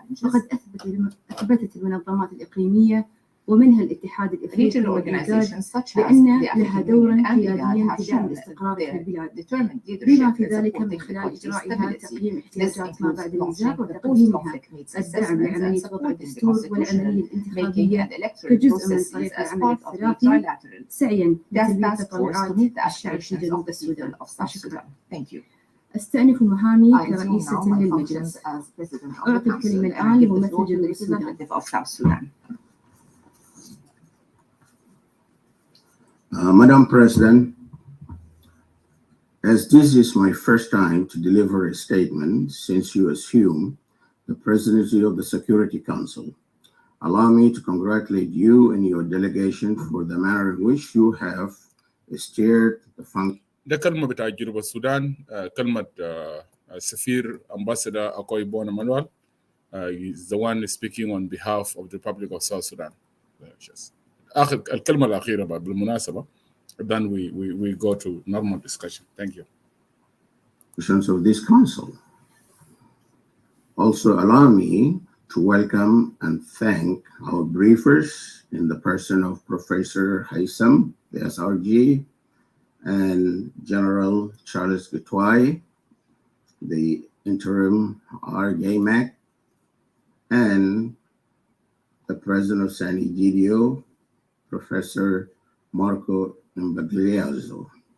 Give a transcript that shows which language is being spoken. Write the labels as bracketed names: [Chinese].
[Arabic] وقد أثبتت المنظمات الإقليمية ومنها الاتحاد الإفريقي والإيجاد بأن لها دورا قياديا في دعم الاستقرار في البلاد، بما في ذلك من خلال إجرائها تقييم احتياجات ما بعد النزاع وتقديمها الدعم لعملية وضع الدستور والعملية الانتخابية كجزء من طريق العمل الثلاثي سعيا لتلبية تطلعات الشعب في جنوب السودان. شكرا. أستأنف مهامي كرئيسة للمجلس. أعطي الكلمة الآن لممثل جنوب السودان. [English] Madam President, as this is my first time to deliver a statement since you assumed the presidency of the Security Council, allow me to congratulate you and your delegation for the manner in which you have steered the function. [Arabic] ده كلمة بتاع جنوب السودان، كلمة السفير Ambassador أكوي بونا مانوال [English] is the one speaking on behalf of the Republic of South Sudan. [Arabic] آخر الكلمة الأخيرة بالمناسبة. [English] Then we go to normal discussion. Thank you. Of this council. Also allow me to welcome and thank our briefers in the person of Professor Haitham, the SRG, and General Charles Gitwai, the interim RJMEC, and the president of San Egidio, Professor Marco Imbagliazzo,